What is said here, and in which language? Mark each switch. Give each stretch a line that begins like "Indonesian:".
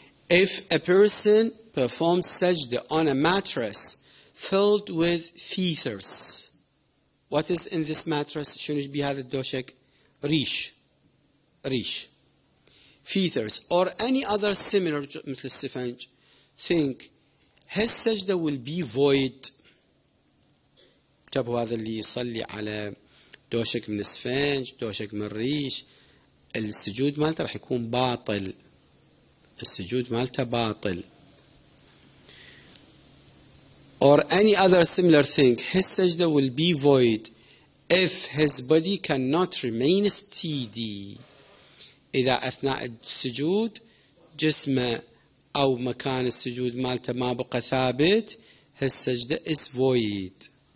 English: If a person performs sajda on a mattress filled with feathers, what is in this mattress?
Arabic: شنو يشبه هذا الدوشك؟ ريش
English: feathers or any other similar
Arabic: مثل السفنج
English: think, his sajda will be void.
Arabic: انتبهوا هذا اللي يصلي على دوشك من السفنج، دوشك من الريش، السجود مالته راح يكون باطل. السجود مالته باطل.
English: Or any other similar thing, his sajda will be void if his body cannot remain steady.
Arabic: إذا أثناء السجود جسمه أو مكان السجود مالته ما بقى ثابت,
English: his sajda is void.